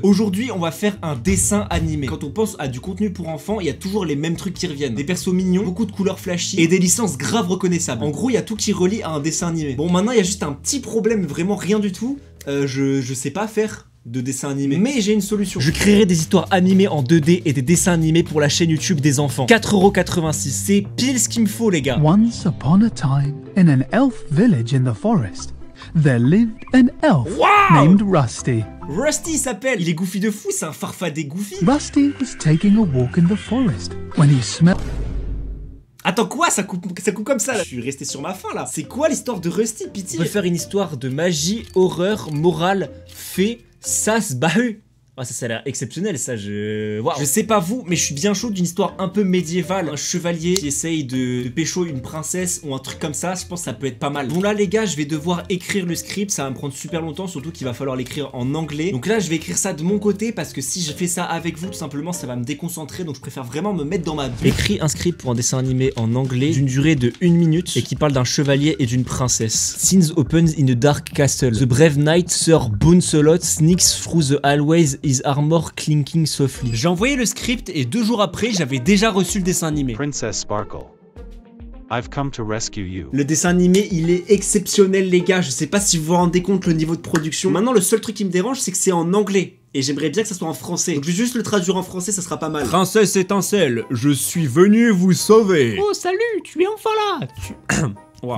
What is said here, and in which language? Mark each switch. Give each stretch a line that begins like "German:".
French: Aujourd'hui on va faire un dessin animé. Quand on pense à du contenu pour enfants, il y a toujours les mêmes trucs qui reviennent. Des persos mignons, beaucoup de couleurs flashy et des licences grave reconnaissables. En gros il y a tout qui relie à un dessin animé. Bon maintenant il y a juste un petit problème, vraiment rien du tout. Je sais pas faire de dessins animés, mais j'ai une solution. Je créerai des histoires animées en 2D et des dessins animés pour la chaîne YouTube des enfants. 4,86€, c'est pile ce qu'il me faut les gars.
English: Once upon a time, in an elf village in the forest, there lived an elf named Rusty.
French: Rusty s'appelle, il est goofy de fou, c'est un farfadet goofy.
English: Rusty was taking a walk in the forest when he smelled...
French: Attends quoi, ça coupe comme ça là. Je suis resté sur ma faim là. C'est quoi l'histoire de Rusty, pitié? On peut faire une histoire de magie, horreur, morale, fée, sas, bahut. Ah ça a l'air exceptionnel ça, wow. Je sais pas vous, mais je suis bien chaud d'une histoire un peu médiévale. Un chevalier qui essaye de pécho une princesse ou un truc comme ça, je pense que ça peut être pas mal. Bon là les gars, je vais devoir écrire le script, ça va me prendre super longtemps, surtout qu'il va falloir l'écrire en anglais. Donc là je vais écrire ça de mon côté parce que si je fais ça avec vous tout simplement ça va me déconcentrer, donc je préfère vraiment me mettre dans ma bulle. Écris un script pour un dessin animé en anglais d'une durée de 1 minute et qui parle d'un chevalier et d'une princesse.
English: Scenes opens in a dark castle. The brave knight Sir Bouncelot sneaks through the hallways, his armor clinking softly.
French: J'ai envoyé le script et 2 jours après, j'avais déjà reçu le dessin animé.
English: Princess Sparkle, I've come to rescue you.
French: Le dessin animé, il est exceptionnel les gars. Je sais pas si vous vous rendez compte le niveau de production. Maintenant, le seul truc qui me dérange, c'est que c'est en anglais. Et j'aimerais bien que ça soit en français. Donc je vais juste le traduire en français, ça sera pas mal. Princesse étincelle, je suis venu vous sauver. Oh salut, tu es enfin là. Wow.